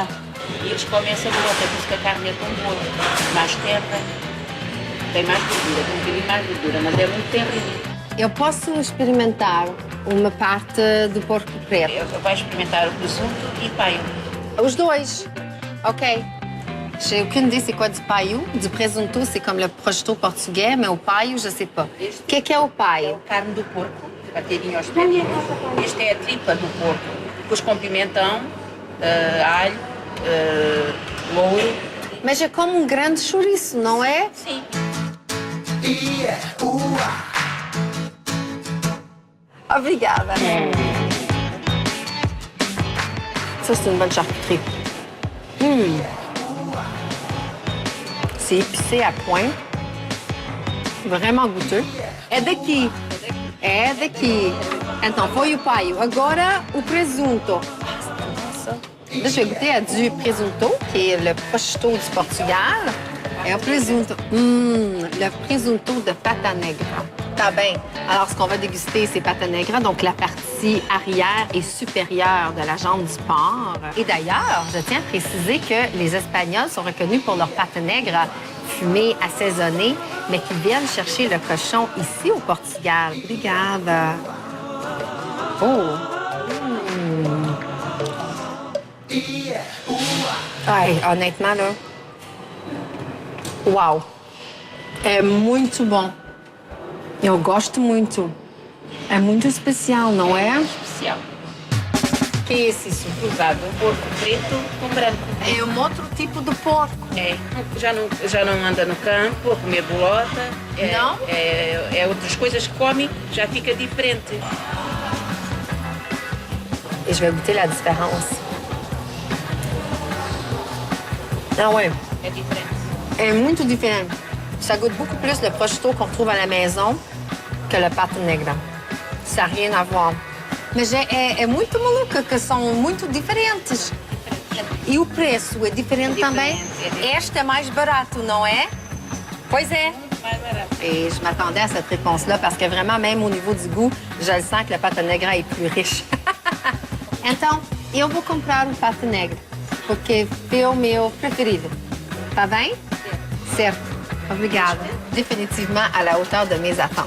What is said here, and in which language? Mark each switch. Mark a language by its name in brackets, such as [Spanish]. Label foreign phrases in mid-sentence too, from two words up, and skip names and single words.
[Portuguese] Eles comem essa bolota, por isso que a carne é tão boa, mais terra, tem mais gordura, tem um bocadinho mais gordura, mas é muito terrinho. Eu posso experimentar uma parte do Porto Preto? Vai experimentar o presunto e paio. Os dois. OK. [French] J'ai aucune idée c'est quoi du paio. Du presunto, c'est comme le prosciutto portugais, mais [Portuguese] o paio, [French] je sais pas. [Portuguese] O que é o É paio? a carne do porco, batidinho aos pedaços. Este é a tripa do porco, depois com pimentão, alho, louro. Mas é como um grande chouriço, não é? Sim. Obrigada. [French] Ça, c'est une bonne charcuterie. C'est épicé à point. Vraiment goûteux. [Portuguese] É daqui. É daqui. Então, foi o paio. Agora, o presunto. Nossa. [French] Là, je vais goûter à du presunto, qui est le prosciutto du Portugal. [Portuguese] É o presunto. [French] Le presunto de pata negra. [Portuguese] Tá bem. [French] Alors, ce qu'on va déguster, c'est pata negra, donc la partie arrière et supérieure de la jambe du porc. Et d'ailleurs, je tiens à préciser que les Espagnols sont reconnus pour leur pata negra fumée, assaisonnée, mais qu'ils viennent chercher le cochon ici au Portugal. Obrigada. Oh! Ai, honnêtement, là... [Portuguese] Uau! É muito bom. Eu gosto muito. É muito especial, não é? Especial. Que é isso? Cruzado, um porco preto com branco. É um outro tipo de porco. É, já não anda no campo a comer bolota. Não? É outras coisas que come, já fica diferente. [French] Et je vais goûter la différence. Ah ouais, [Portuguese] É diferente. é muito diferente. [French] Ça goûte beaucoup plus le prosciutto qu'on trouve à la maison que le pata negra. Ça n'a rien à voir. [Portuguese] Mas é muito maluca, que são muito diferentes. E o preço é diferente também? Este é mais barato, não é? Pois é. Mais barato. [French] Et je m'attendais à cette réponse-là parce que vraiment, même au niveau du goût, je le sens que le pata negra est plus riche. [Portuguese] Então, eu vou comprar o pata negra, porque é o meu preferido. Tá bem? Certo. Obrigada. [French] Definitivement à la hauteur de mes attentes.